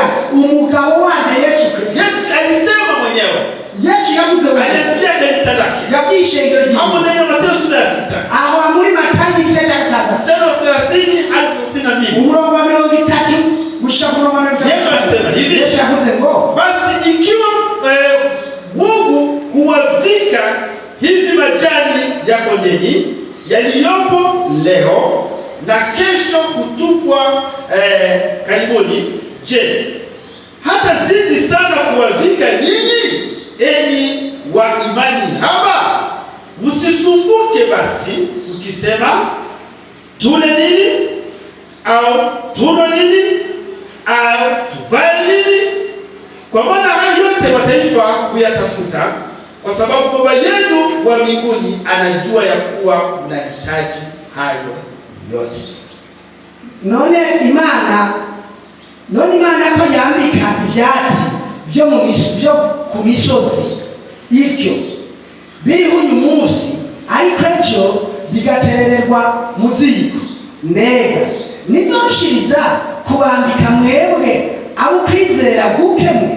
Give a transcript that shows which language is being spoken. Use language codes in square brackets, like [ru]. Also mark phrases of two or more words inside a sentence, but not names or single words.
[rn] umugabo wanjye Yesu Kristo. [sw] Yesu alisema mwenyewe. [rn] Yesu yavuze [sw] aliambia kanisa lake. [rn] Yabwiye ishengero rye. [sw] Hapo ndani ya Mathayo sura ya 6. [rn] Aho muri Matayo igice cya 6. [sw] Mstari wa 30 hadi 32. [rn] Umurongo wa 30 gushika ku murongo wa 30. [sw] Yesu alisema hivi. [rn] Yesu yavuze ngo [sw] basi ikiwa Mungu huwavika hivi majani ya kondeni yaliyopo leo na kesho kutupwa karibuni, je, hata zidi sana kuwavika nyinyi, enyi wa imani haba? Msisumbuke basi mkisema, tule nini au tunywe nini au tuvae nini? Kwa maana hayo yote mataifa huyatafuta, kwa sababu Baba yenu wa mbinguni anajua ya kuwa mnahitaji hayo yote. [rn] None Imana ko yambika ivyatsi vyo ku misozi ivyo biriho uyu munsi, ariko ejo bigatererwa mu ziko, mbega nizoshiriza kubambika mwebwe abo kwizera guke mwe?